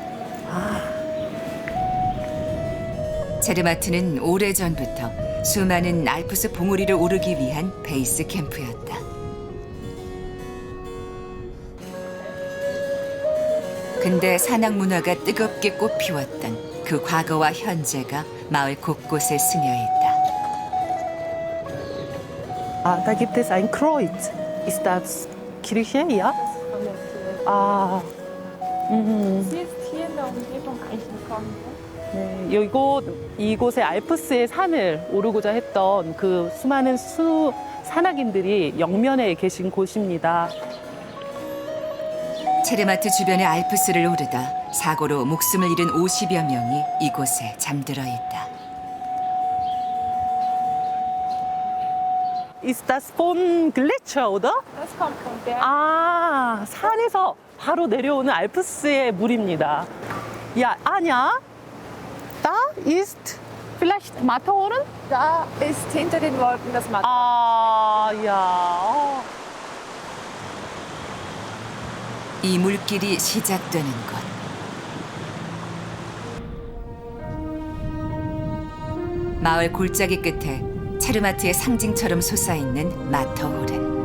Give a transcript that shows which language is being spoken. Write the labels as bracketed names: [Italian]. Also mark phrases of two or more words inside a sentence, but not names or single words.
[Korean] 체르마트는 오래전부터 수많은 알프스 봉우리를 오르기 위한 베이스 캠프였다. 근대 산악 문화가 뜨겁게 꽃피웠던 그 과거와 현재가 마을 곳곳에 스며 있다. [German] Da gibt es ein Kreuz. Ist das Kirche? Ja? Sie ist hier in der Umgebung eigentlich gekommen. [Korean] 네, 이곳에 알프스의 산을 오르고자 했던 그 수많은 산악인들이 영면에 계신 곳입니다. 체르마트 주변의 알프스를 오르다 사고로 목숨을 잃은 50여 명이 이곳에 잠들어 있다. [German] Ist das von Gletscher, oder? Das kommt vom Berg. [Korean] 아, 산에서 바로 내려오는 알프스의 물입니다. [German] Ja, Anja, da ist Vielleicht Matterhorn? Da ist hinter den Wolken das Matterhorn. [Korean] 아, 야. 이 물길이 시작되는 곳. 마을 골짜기 끝에 체르마트의 상징처럼 솟아있는 마터호른.